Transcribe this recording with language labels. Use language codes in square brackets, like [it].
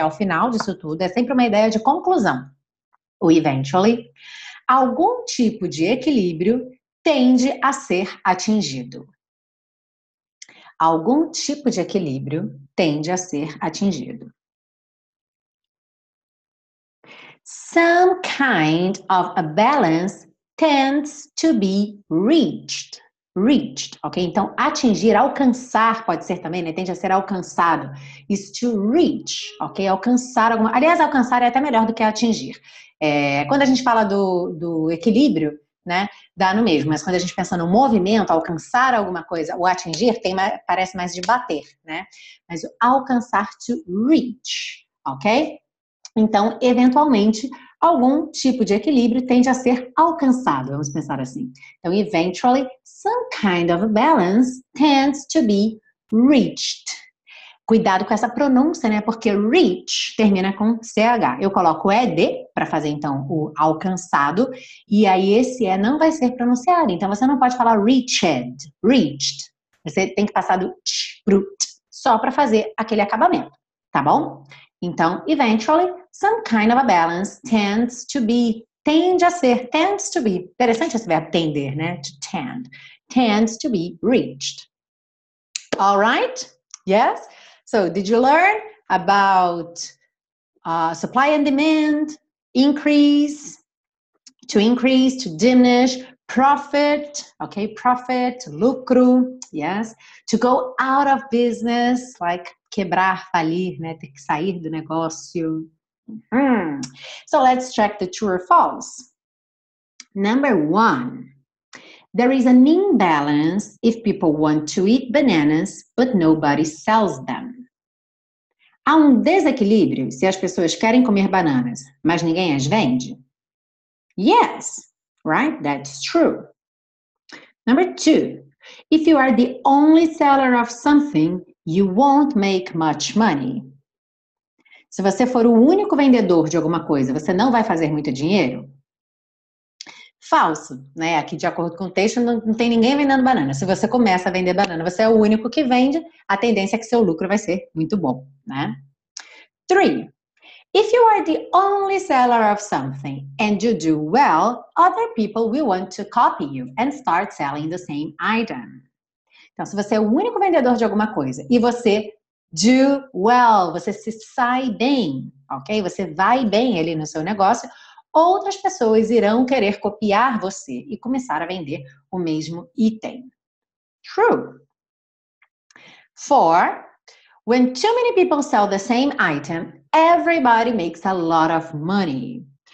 [pt] Ao final disso tudo, é sempre uma ideia de conclusão. O eventually, algum tipo de equilíbrio tende a ser atingido. Algum tipo de equilíbrio tende a ser atingido. [en] Some kind of a balance tends to be reached. Ok? [pt] Então, atingir, alcançar pode ser também, né? Tende a ser alcançado. [en] Is to reach, ok? [pt] Alcançar alguma... Aliás, alcançar é até melhor do que atingir. Quando a gente fala do equilíbrio, né? Dá no mesmo. Mas quando a gente pensa no movimento, alcançar alguma coisa, ou atingir, parece mais de bater, né? Mas o alcançar, [en] to reach, [pt] ok? Então, eventualmente, algum tipo de equilíbrio tende a ser alcançado, vamos pensar assim. [en] Então, eventually, some kind of balance tends to be reached. [pt] Cuidado com essa pronúncia, né? Porque reach termina com CH. Eu coloco ED para fazer, então, o alcançado, e aí esse E não vai ser pronunciado. Então, você não pode falar reached. Você tem que passar do t pro t, só para fazer aquele acabamento, tá bom? [en] Então, eventually, some kind of a balance tends to be, tends to be. [pt] Interessante esse verbo tender, né? [en] To tend. Tends to be reached. All right? Yes? So, did you learn about supply and demand, increase, to diminish, profit, okay, profit, lucro, yes, to go out of business, like [pt] quebrar, falir, né, ter que sair do negócio. [en] So let's check the true or false. Number 1, there is an imbalance if people want to eat bananas, but nobody sells them. [pt] Há desequilíbrio se as pessoas querem comer bananas, mas ninguém as vende? [en] Yes, right? That's true. Number 2, if you are the only seller of something, you won't make much money. [pt] Se você for o único vendedor de alguma coisa, você não vai fazer muito dinheiro? Falso, né? Aqui, de acordo com o texto, não tem ninguém vendendo banana. Se você começa a vender banana, você é o único que vende, a tendência é que seu lucro vai ser muito bom, né? [en] 3, if you are the only seller of something and you do well, other people will want to copy you and start selling the same item. [pt] Então, se você é o único vendedor de alguma coisa e você [en] do well, [pt] você se sai bem, ok? Você vai bem ali no seu negócio, outras pessoas irão querer copiar você e começar a vender o mesmo item. [en] True. 4, when too many people sell the same item, everybody makes a lot of money.